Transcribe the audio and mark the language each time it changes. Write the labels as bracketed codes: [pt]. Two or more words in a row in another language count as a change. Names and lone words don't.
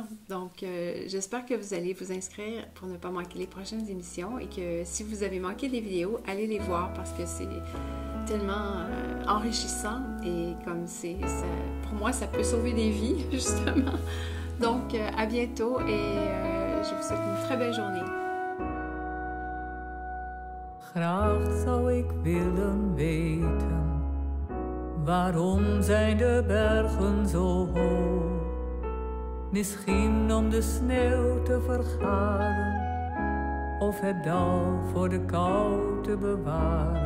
[fr] Donc, j'espère que vous allez vous inscrire pour ne pas manquer les prochaines émissions et que si vous avez manqué des vidéos, allez les voir parce que c'est tellement enrichissant et comme pour moi, ça peut sauver des vies, justement. Donc, à bientôt et je vous souhaite une très belle journée. [nl] Graag zou ik willen weten, waarom zijn de bergen zo hoog? Misschien om de sneeuw te vergaren, of het dal voor de kou te bewaren.